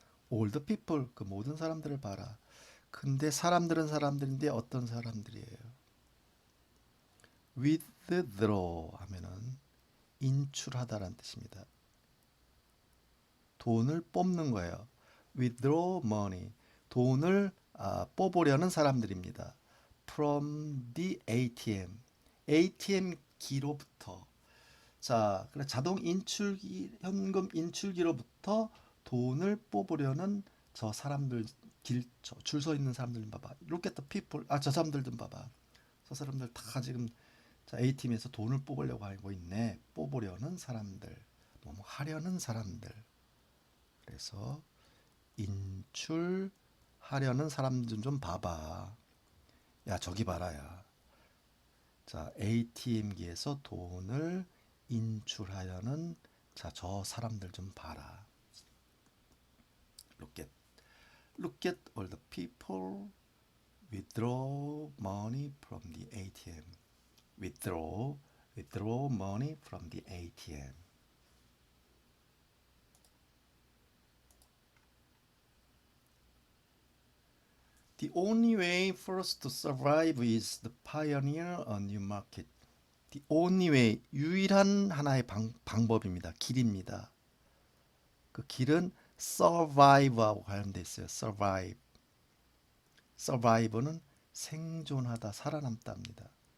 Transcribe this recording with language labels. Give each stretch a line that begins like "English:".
English: All the people,
Korean: 그 모든 사람들을 봐라. 근데 사람들은 사람들인데 어떤 사람들이에요? withdraw 하면은 인출하다라는 뜻입니다. 돈을 뽑는 거예요.
English: withdraw money,
Korean: 돈을 뽑으려는 사람들입니다.
English: from the ATM, ATM
Korean: 기로부터. 자, 그래 자동 인출기, 현금 인출기로부터 돈을 뽑으려는 저 사람들, 줄 서 있는 사람들 좀 봐봐.
English: Look at the people.
Korean: 저 사람들 좀 봐봐. 저 사람들 다 지금 자, A팀에서 돈을 뽑으려고 하고 있네. 뽑으려는 사람들, 뭐 하려는 사람들. 그래서 인출하려는 사람들 좀 봐봐. 야, 저기 봐라, 야. 자, ATM기에서 돈을 인출하려는 저 사람들 좀 봐라.
English: Look at, look at all the people withdraw money from the ATM. withdraw money from the ATM. The only way for us to survive is to pioneer a new market. The only way,
Korean: 유일한 하나의 방법입니다. 길입니다. 그 길은 survive하고 관련돼 있어요.
English: survive.
Korean: survive는 생존하다, 살아남다입니다.